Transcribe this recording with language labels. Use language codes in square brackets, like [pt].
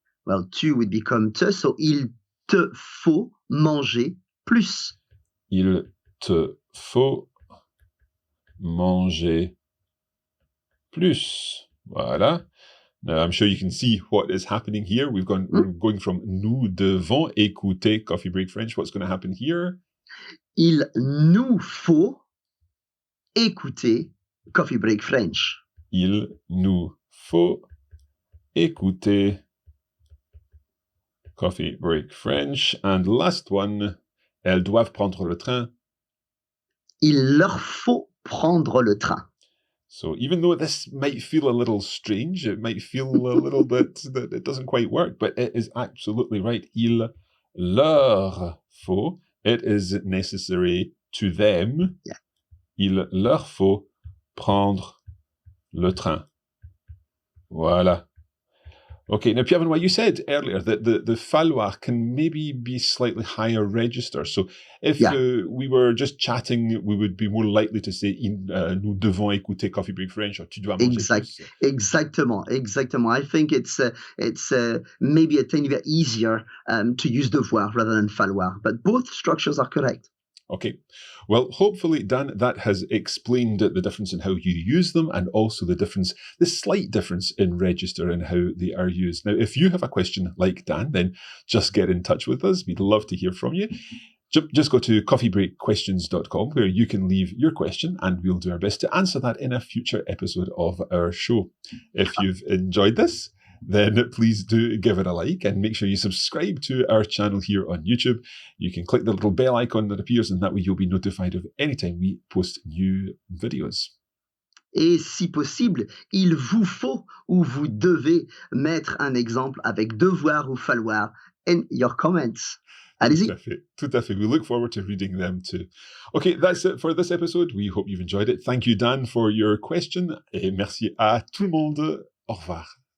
[en] Well, tu would become te, so [fr] il te faut manger plus. Il te faut manger plus. Voilà. [en] Now, I'm sure you can see what is happening here. We're going from [fr] nous devons écouter Coffee Break French. [en] What's going to happen here? [fr] Il nous faut écouter Coffee Break French. Il nous faut écouter Coffee Break French. [en] And last one, [fr] elles doivent prendre le train. Il leur faut prendre le train. [en] So even though this might feel a little strange, it might feel a little bit that it doesn't quite work, but it is absolutely right. [fr] Il leur faut. [en] It is necessary to them. Yeah. [fr] Il leur faut prendre le train. Voilà. [en] Okay, now Pierre-Benoit, you said earlier that the falloir can maybe be slightly higher register. So if we were just chatting, we would be more likely to say [fr] nous devons écouter Coffee Break French [en] or [fr] tu dois manger plus. Exactement. [en] I think it's maybe a tiny bit easier to use devoir rather than falloir, but both structures are correct. Okay. Well, hopefully, Dan, that has explained the difference in how you use them and also the slight difference in register and how they are used. Now, if you have a question like Dan, then just get in touch with us. We'd love to hear from you. Just go to coffeebreakquestions.com where you can leave your question and we'll do our best to answer that in a future episode of our show. If you've enjoyed this, then please do give it a like and make sure you subscribe to our channel here on YouTube. You can click the little bell icon that appears and that way you'll be notified of any time we post new videos. [fr] Et si possible, il vous faut ou vous devez mettre un exemple avec devoir ou falloir [en] in your comments. [fr] Allez-y. Tout à fait. [en] We look forward to reading them too. Okay, that's it for this episode. We hope you've enjoyed it. Thank you, Dan, for your question. [fr] Et merci à tout le monde. Au revoir.